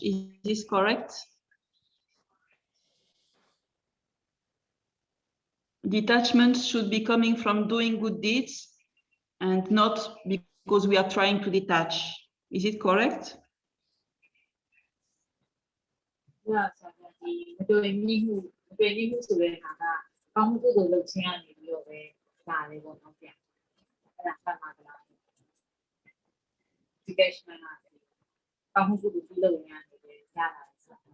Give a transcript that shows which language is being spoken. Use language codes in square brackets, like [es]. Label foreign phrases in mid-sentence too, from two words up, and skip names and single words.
[en] Is this correct? Detachment should be coming from doing good deeds and not because we are trying to detach. Is it correct? [zh] 那想想 [my] ဒီမတွေ့မိမှုမတွေ့မိမှုဆိုတဲ့ဟာကကောင်းမှုကုသိုလ်လုပ်ခြင်းကနေပြီးတော့ပဲဒါလေးပေါ့နော်ပြန်အဲ့ဒါပတ်မှာလား detachment ကကောင်းမှုကုသိုလ်ပြုလုပ်ရင်ကနေပဲရတာဆို